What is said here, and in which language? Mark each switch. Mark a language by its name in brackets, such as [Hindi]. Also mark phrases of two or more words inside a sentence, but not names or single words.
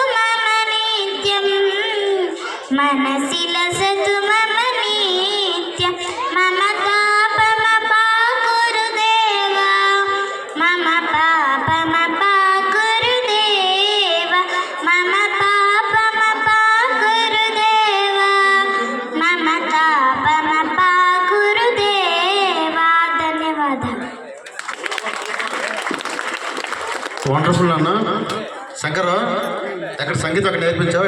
[Sanskrit] मम नित्यं मनसि लसतु मम नित्यं मम तापमपा गुरुदेव मम पापमपा गुरुदेव मम पापमपा गुरुदेव मम तापमपा गुरुदेव ధన్యవాదాలు [Telugu] వండర్ఫుల్ అన్న శంకర్ ఎక్కడ సంగీతం అక్కడ నేర్పించావు